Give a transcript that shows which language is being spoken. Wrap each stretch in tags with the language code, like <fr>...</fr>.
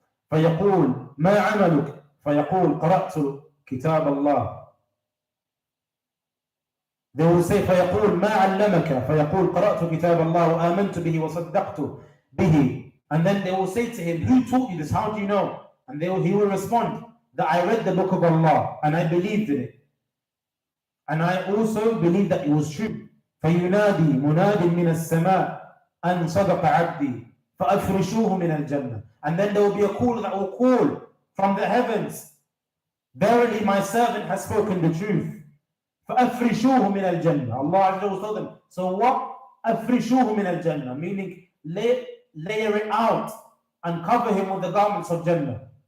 <ar>فيقول ما عملك؟ فيقول قرأت كتاب الله.</ar> <en>They will say</en> <ar>فيقول ما علمك؟ فيقول قرأت كتاب الله وآمنت به وصدقت به.</ar> <en>And then they will say to him, who taught you this? How do you know? And he will respond that I read the book of Allah and I believed in it. And I also believe that it was true.</en> <ar>فينادي مناد من السماء أن صدق عبدي فأفرشوه من الجنة.</ar> <en>And then there will be a call that will call from the heavens. Verily my servant has spoken the truth.</en> <ar>فأفرشوه من الجنة.</ar> <en>Allah Azza wa told them. So what?</en> <ar>أفرشوه من الجنة.</ar> <en>Meaning layer it out and cover him with the garments of Jannah.</en>